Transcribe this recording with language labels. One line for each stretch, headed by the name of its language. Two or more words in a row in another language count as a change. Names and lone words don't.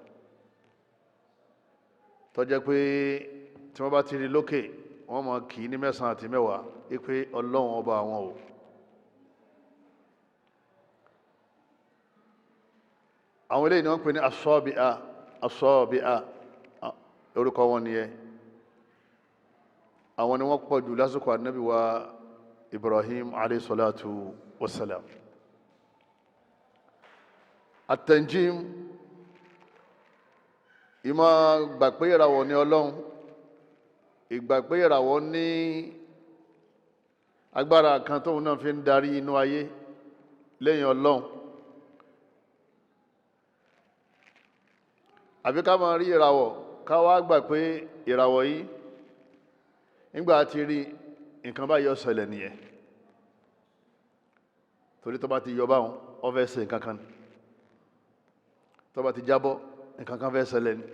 Yoruba: Tó jẹ́ pé tí wọ́n bá ti rí lókè, wọ́n mọ̀ kì í ní 9 àti 10 ipé Ọlọ́run ọba àwọn o. Àwọn eléyìí ni wọ́n pè ní asọ́bíà, orúkọ wọn nìyẹn. Àwọn ni wọ́n pọ̀ jù lásìkò ànábì wa Ibrahim
Arabic: عليه الصلاة والسلام.
Yoruba: At-tanjim, ìmọ̀ gbà pé ìràwọ̀ ni Ọlọ́run, ìgbà pé ìràwọ̀ ní agbára kan tóun náà fi ń darí inú ayé lẹ́yìn Ọlọ́run. Àbí ká máa rí ìràwọ̀ ká wá gbà pé ìràwọ̀ yìí nígbà tí rí nǹkan bá yọ ṣẹlẹ̀ nìyẹn, torí tó bá ti yọ báwọn ó fẹ́ ṣe nǹkan kan, tó bá ti jábọ́ nǹkan kan fẹ́ ṣẹlẹ̀ ni.